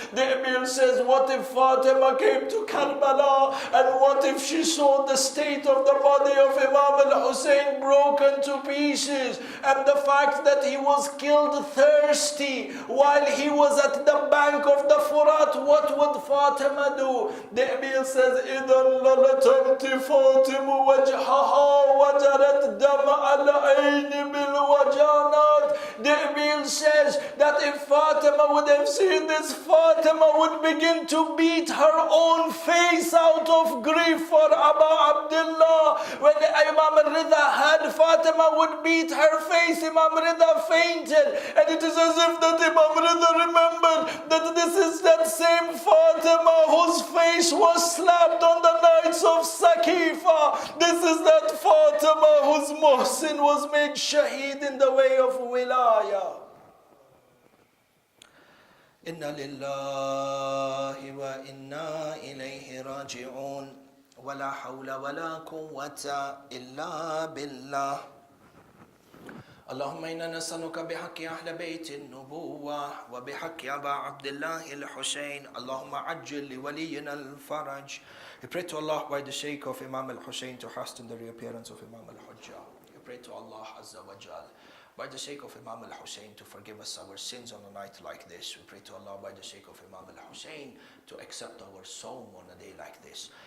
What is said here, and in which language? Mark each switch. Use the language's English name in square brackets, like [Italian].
[English] De'bil says, what if Fatima came to Karbala and what if she saw the state of the body of Imam al-Hussein broken to pieces, and the fact that he was killed thirsty while he was at the bank of the Furat, what would Fatima do? [Arabic] De'bil says, إِذَا لَلَتَمْتِ فَاطِمُ وَجْهَهَا وَجَرَتْ دَمَ الْعَيْنِ بِالْوَجَانَاتِ. [English] De'bil says that if Fatima would have seen this, Fatima would begin to beat her own face out of grief for Aba Abdullah. When Imam al-Rida had Fatima would beat her face, Imam Rida fainted. And it is as if that Imam Rida remembered that this is that same Fatima whose face was slapped on the nights of Saqifa. This is that Fatima whose Muhsin was made shaheed in the way of Wilaya. [Arabic] Inna lillahi wa inna ilayhi raji'un. ولا حول ولا قوة إلا بالله. اللهم إنا نسألك بحق أهل بيت النبوة وبحق أبا عبد الله الحسين اللهم عجل لولينا الفرج. [English] We pray to Allah by the Sheikh of Imam al-Hussein to hasten the reappearance of Imam al-Hujjah. We pray to Allah Azza wa Jal by the sake of Imam al-Hussein to forgive us our sins on a night like this. We pray to Allah by the sake of Imam al-Hussein to accept our sawm on a day like this.